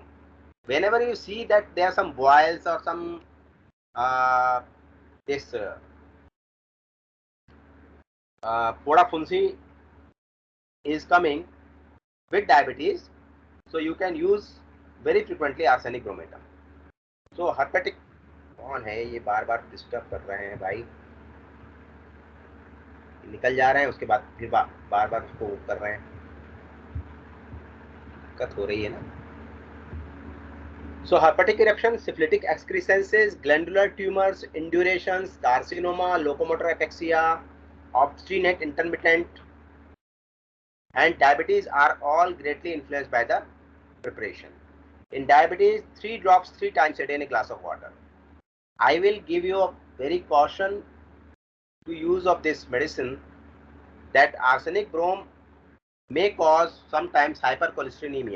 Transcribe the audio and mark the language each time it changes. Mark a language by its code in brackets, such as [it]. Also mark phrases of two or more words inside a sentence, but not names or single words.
[en] Whenever you see that there are some boils or some [hi] फोड़ा फुंसी [en] is coming with diabetes, so you can use very frequently arsenic bromatum. So herpetic [hi] कौन है ये बार बार डिस्टर्ब कर रहे हैं भाई, निकल जा रहे हैं उसके बाद फिर बार बार उसको कर रहे हैं, दिक्कत हो रही है ना. [en] So herpetic eruption, syphilitic excrescences, glandular tumors, indurations, carcinoma, locomotor ataxia, obstinate intermittent and diabetes are all greatly influenced by the preparation. In diabetes, 3 drops 3 times a day in a glass of water. I will give you a very caution to use of this medicine, that arsenic brome may cause sometimes hypercholesterolemia.